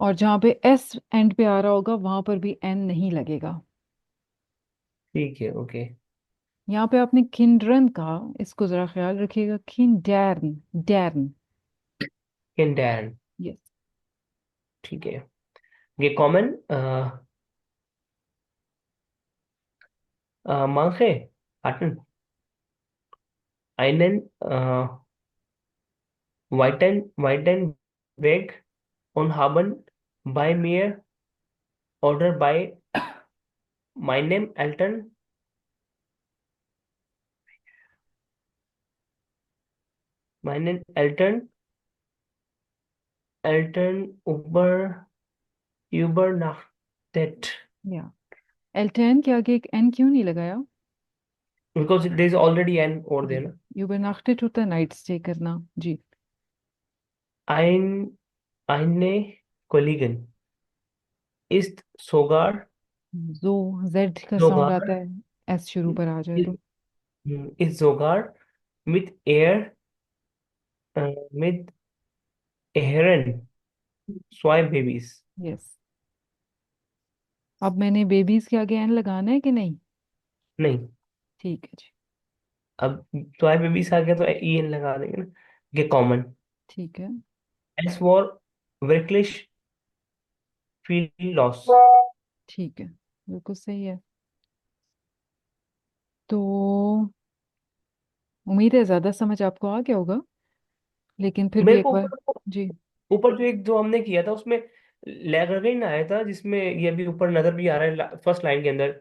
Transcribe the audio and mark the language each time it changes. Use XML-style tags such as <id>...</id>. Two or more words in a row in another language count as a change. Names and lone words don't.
<ur>اور جہاں پہ ایس اینڈ پہ آ رہا ہوگا وہاں پر بھی این نہیں لگے گا. ٹھیک ہے، اوکے, یہاں پہ آپ نے کھنڈرن کہا، اس کو ذرا خیال رکھیے گا. کھنڈیرن، ڈیرن. کنڈر, یس. ٹھیک ہے. یہ کامن</ur> <de>Manche hatten einen weiten Weg und haben bei mir oder bei meinen Eltern übernachtet,</de> <ur>یا ایلٹرن کے آگے ایک این کیوں نہیں لگایا?</ur> <en>because there is already an over there ना।</en> <ur>یوبرناکٹڈ ہوتا ہے</ur> <en>night stay</en> <ur>کرنا. جی.</ur> <de>Ein eine Kollegin ist</de> <ur>جو زیڈ کا ساؤنڈ آتا</ur> <de>sogar</de> <ur>ہے، ایس شروع پر آ جائے</ur> <de>ist,</de> <ur>تو.</ur> <de>ist sogar mit er mit ihren zwei Babys।</de> <ur>یس. اب میں نے بیبیز کے آگے این لگانا ہے کہ نہیں? نہیں, ٹھیک ہے جی. اب</ur> <de>zwei Babys</de> <ur>آ گیا تو ای این لگا دیں گے نا، یہ کامن. ٹھیک ہے.</ur> <en>S for</en> <de>wirklich viel loss।</de> <ur>ٹھیک ہے، بالکل صحیح ہے. تو امید ہے زیادہ سمجھ آپ کو آ گیا ہوگا، لیکن پھر بھی میرے ایک کو بار. اوپر جی. اوپر جو ایک جو ہم نے کیا تھا اس میں لیگرن آیا تھا، جس میں یہ بھی اوپر نظر بھی آ رہا ہے فرسٹ لائن کے اندر,</ur>